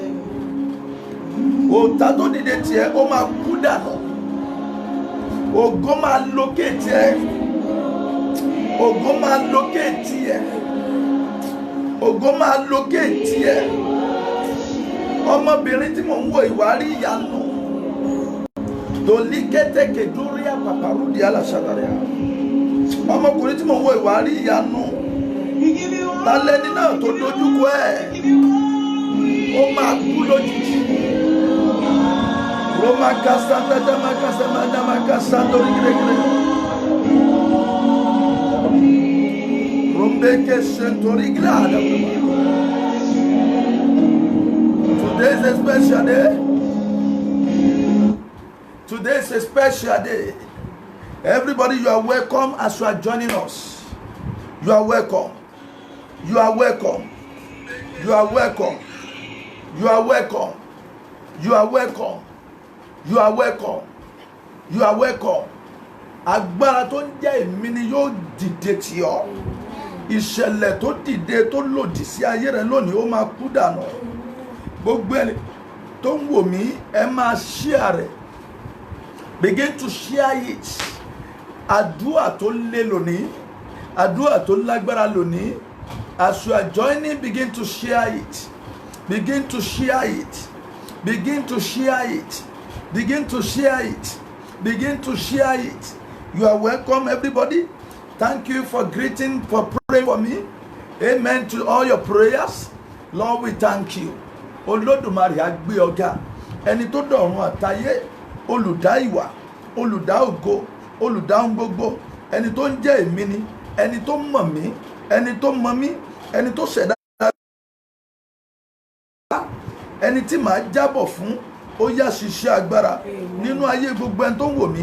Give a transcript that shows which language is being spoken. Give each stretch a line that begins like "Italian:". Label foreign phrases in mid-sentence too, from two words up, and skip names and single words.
Yoruba: Òtá tó dìde tiẹ̀ ó máa kú dànù. Ògo máa locate ẹ. Ògo máa locate ẹ. Ògo máa locate ẹ. Ọmọbìnrin tí mò ń wo ìwárí ìyanu. Tòlí kétékè dúrí àpàpàrú di aláṣàdáríà. Ọmọkùnrin tí mò ń wo ìwárí ìyanu. Tálẹ́ni náà tó dojúkọ ẹ̀. Ó máa kú lójijì. Roma kasanda dama kasama dama kasanda origregre. Rombeke sentori grada.
English: Today is a special day. Today is a special day. Everybody, you are welcome as you are joining us. You are welcome. You are welcome. You are welcome. You are welcome. You are welcome. You are welcome. You are welcome.
Yoruba: Agbára tó ń jẹ́ èmi ni yóò dìde tì ọ́. Ìṣẹ̀lẹ̀ tó dìde tó lòdì sí ayé rẹ lónìí ó máa kú dànù. Gbogbo ẹni tó ń wò mí ẹ máa share rẹ̀.
English: Begin to share it.
Yoruba: Àdúrà tó lé lónìí. Àdúrà tó lágbára lónìí.
English: As you are joining, begin to share it. Begin to share it. Begin to share it. Begin to share it. Begin to share it. You are welcome, everybody. Thank you for greeting, for praying for me. Amen to all your prayers. Lord, we thank you.
Yoruba: Olódùmarè á gbé ọ̀gá. Ẹni tó dọ̀run àtayé, olùdá ìwà, olùdá ògo, olùdá ohun gbogbo. Ẹni tó ń jẹ́ èmi ni, ẹni tó mọ̀ mí, ẹni tó mọ̀ mí, ẹni tó ṣẹ̀dá. Ẹni tí màá jábọ̀ fún, ó yá ṣiṣẹ́ agbára nínú ayé gbogbo ẹni tó ń wò mí.